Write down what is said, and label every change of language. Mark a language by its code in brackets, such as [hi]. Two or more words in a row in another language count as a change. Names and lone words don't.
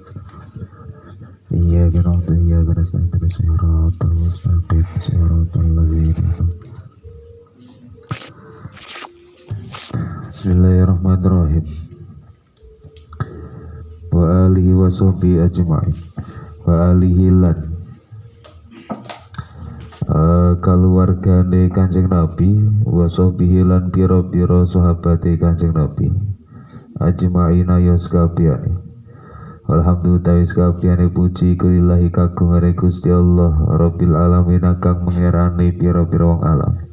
[ar] إياك نعبد وإياك نستعين. الصراط المستقيم. صراط الذين. بسم الله الرحمن الرحيم. وعلى آله وصحبه أجمعين. وآله [jv] lan kaluargane Kanjeng Nabi, [ar] وصحبه [jv] lan pira-pira sahabate Kanjeng Nabi, ajma'ina ya sakabehane. Alhamdulillah sakabehane puji kulillahi kagungane Gusti Allah [ar] رب العالمين [jv] kang mengerani pira-pira wong alam.